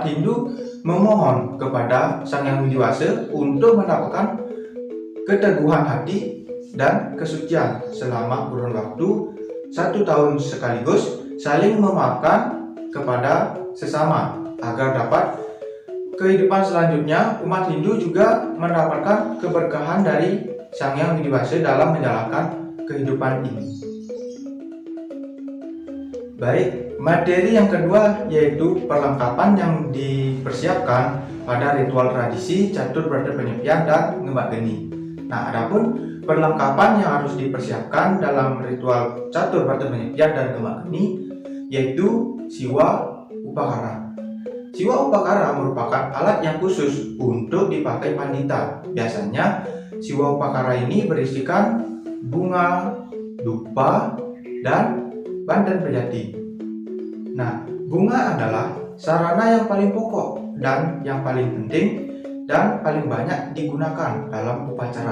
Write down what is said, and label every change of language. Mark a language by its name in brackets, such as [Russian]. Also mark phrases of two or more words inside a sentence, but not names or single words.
[Indonesian] Hindu memohon kepada Sang Hyang Widi-Wasa untuk mendapatkan keteguhan hati dan kesucian selama kurun waktu 1 tahun sekaligus saling memaafkan kepada sesama agar dapat kehidupan selanjutnya umat Hindu juga mendapatkan keberkahan dari Sang Hyang Widi-Wasa dalam menjalankan kehidupan ini. Baik, materi yang kedua yaitu perlengkapan yang dipersiapkan pada ritual tradisi catur berata penyepian dan ngembak geni. Nah, adapun perlengkapan yang harus dipersiapkan dalam ritual catur berata penyepian dan ngembak geni yaitu siwa upakara. Siwa upakara merupakan alat yang khusus untuk dipakai pandita. Biasanya siwa upakara ini berisikan bunga, dupa, dan bandan pejati. Nah, bunga adalah sarana yang paling pokok dan yang paling penting dan paling banyak digunakan dalam upacara.